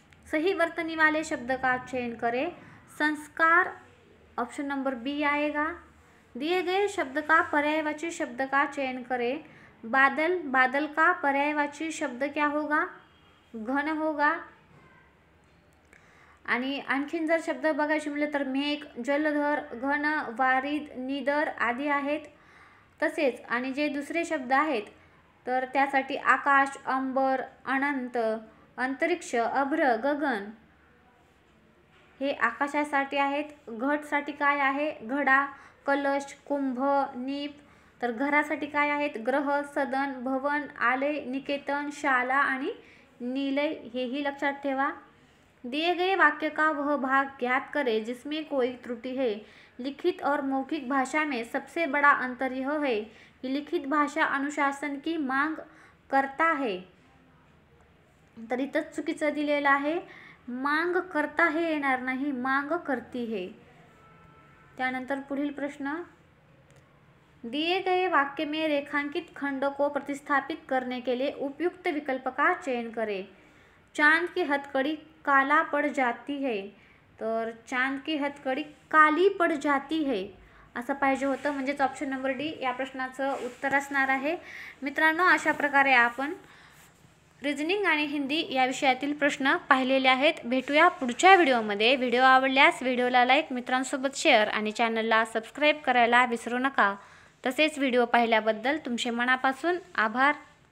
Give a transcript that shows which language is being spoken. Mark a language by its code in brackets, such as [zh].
[hi] सही वर्तनी वाले शब्द का चयन करें। संस्कार ऑप्शन नंबर बी आएगा। दिए गए शब्द का पर्यायवाची शब्द का चयन करें। बादल, बादल का पर्यायवाची शब्द क्या होगा, घन होगा। [mr] आणि आणखीन जर शब्द बघायचे म्हटले तर मेघ, जलधर, घन, वारिद, निदर आदी आहेत। तसेच आणि जे दुसरे शब्द आहेत तर त्यासाठी आकाश, अंबर, अनंत, अंतरिक्ष, अभ्र, गगन हे आकाशासाठी आहेत। घटसाठी काय आहे, घडा, कलश, कुंभ, नीप। तर घरासाठी काय आहेत, ग्रह, सदन, भवन, आलय, निकेतन, शाला आणि नीलय, हेही लक्षात ठेवा। [hi] दिए गए वाक्य का वह भाग ज्ञात करें जिसमें कोई त्रुटि है। लिखित और मौखिक भाषा में सबसे बड़ा अंतर यह है कि लिखित भाषा अनुशासन की मांग करता है। [mr] तर इथं चुकीचं दिलेलं आहे, [hi] मांग करता है [mr] येणार नाही, [hi] मांग करती है। [mr] त्यानंतर पुढील प्रश्न, [hi] दिए गए वाक्य में रेखांकित खंड को प्रतिस्थापित करने के लिए उपयुक्त विकल्प का चयन करें। चांद की हथकड़ी काला पड़ जाती है। [mr] तर [hi] चांद की हथकड़ी काली पड़ जाती है [mr] असं पाहिजे होतं, म्हणजेच ऑप्शन नंबर डी या प्रश्नाचं उत्तर असणार आहे। मित्रांनो, अशा प्रकारे आपण रिजनिंग आणि हिंदी या विषयातील प्रश्न पाहिलेले आहेत। भेटूया पुढच्या व्हिडिओमध्ये। व्हिडिओ आवडल्यास व्हिडिओला लाईक, मित्रांसोबत शेअर आणि चॅनलला सबस्क्राईब करायला विसरू नका। तसेच व्हिडिओ पाहिल्याबद्दल तुमचे मनापासून आभार।